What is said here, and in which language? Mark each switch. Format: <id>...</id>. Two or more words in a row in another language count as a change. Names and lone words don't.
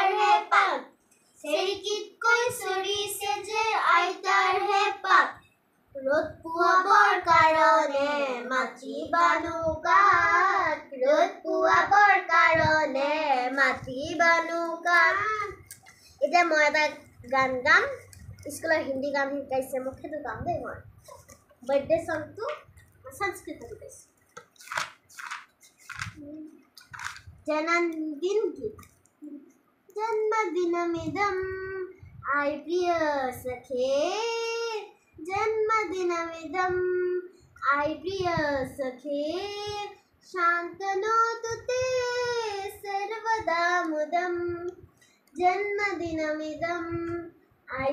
<as>হেঁপাত চেৰেকীতকৈ চৰিছে যে আইতাৰ হেঁপাত ৰ'দ পোৱাবৰ কাৰণে মাটি বানুকাত ৰ'দ পোৱাবৰ কাৰণে মাটি বানুকাত এতিয়া মই এটা গান গাম স্কুলৰ হিন্দী গান শিকাইছে মোক সেইটো গাম দেই মই</as> <en>birthday song</en> <as>সংস্কৃত শিকাইছোঁ</as> <sa>जन्मदिन गीत जन्मदिनमिदं आय प्रिय सखे जन्मदिनमिदं आय प्रिय सखे शान्तनोतु ते सर्वदा मुदं जन्मदिनमिदं आय</sa>